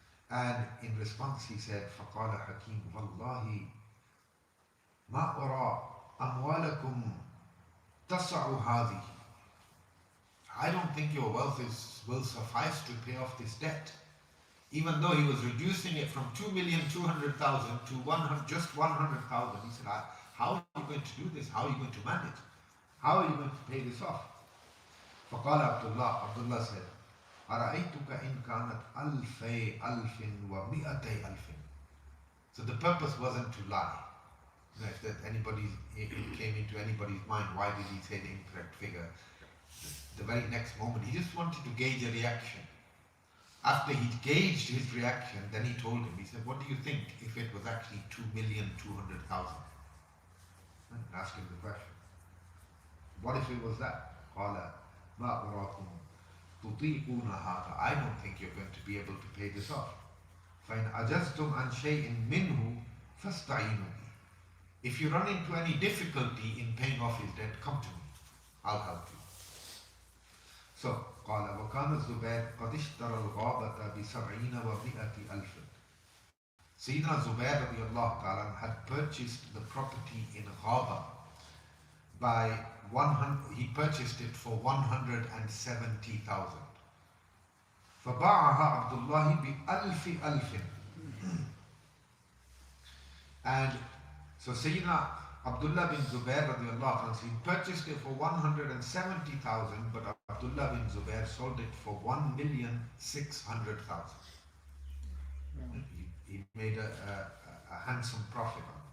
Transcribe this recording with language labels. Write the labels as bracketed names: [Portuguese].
[English] And in response he said, [Arabic] فَقَالَ حَكِيمُ وَاللَّهِ مَا أُرَى أَمْوَالَكُمْ تَسَعُ هَذِهِ. [English] I don't think your wealth will suffice to pay off this debt. Even though he was reducing it from 2,200,000 to just 100,000, he said, how are you going to do this? How are you going to manage? How are you going to pay this off? [Arabic] فقال Abdullah said, أَرَأَيْتُكَ إِنْ كَانَتْ أَلْفَيْ أَلْفٍ وَمِئَتَيْ أَلْفٍ. [English] So the purpose wasn't to lie. If that it came into anybody's mind, why did he say the incorrect figure? The very next moment, he just wanted to gauge a reaction. After he gauged his reaction, then he told him, he said, what do you think if it was actually 2,200,000? Ask him the question. What if it was that? [Arabic] قَالَ مَا أُرَاكُمْ تُطِيقُونَ هَذَا. [English] I don't think you're going to be able to pay this off. [Arabic] فَإِنْ أَجَزْتُمْ عَنْ شَيْءٍ مِّنْهُ فَاسْتَعِينُوا بِي. [English] If you run into any difficulty in paying off his debt, come to me. I'll help you. [Arabic] So, قال وكان الزبير قد اشترى الغابة بسبعين ومئة ألف. [English] Sayyidina Zubair radiallahu ta'ala had purchased the property in Ghaba by 100, he purchased it for 170,000. [Arabic] فباعها عبد الله بألف ألف. [English] And so Sayyidina Abdullah bin Zubair radiallahu anhu, he purchased it for 170,000, but Abdullah bin Zubair sold it for 1,600,000. He made a handsome profit on it.